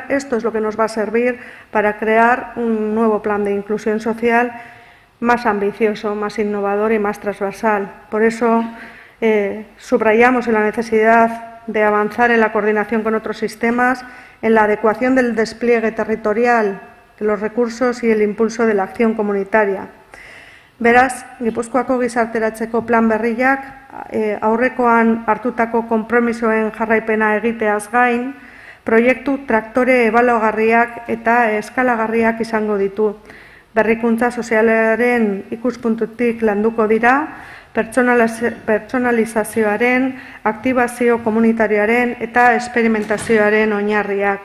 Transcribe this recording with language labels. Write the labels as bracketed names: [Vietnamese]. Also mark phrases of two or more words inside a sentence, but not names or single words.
[Spanish] Esto es lo que nos va a servir para crear un nuevo plan de inclusión social más ambicioso, más innovador y más transversal. Por eso subrayamos en la necesidad de avanzar en la coordinación con otros sistemas, en la adecuación del despliegue territorial de los recursos y el impulso de la acción comunitaria. [Basque] Beraz, Gipuzkoako gizarteratzeko plan berriak aurrekoan hartutako konpromisoen jarraipena egiteaz gain, proiektu traktore ebaluagarriak eta eskalagarriak izango ditu. Berrikuntza sozialaren ikuspuntutik landuko dira, pertsonalizazioaren, aktibazio komunitarioaren eta esperimentazioaren oinarriak.